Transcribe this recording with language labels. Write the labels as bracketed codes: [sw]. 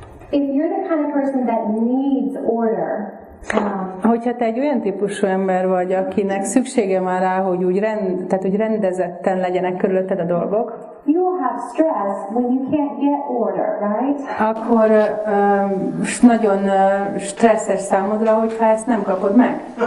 [en] If you're the kind of person that needs order, [hu] hogyha te egy olyan típusú ember vagy, akinek szüksége van rá, hogy hogy rendezetten legyenek körülötted a dolgok, [en] you'll have stress when you can't get order, right? [hu] akkor nagyon stresszes számodra, hogyha ezt nem kapod meg.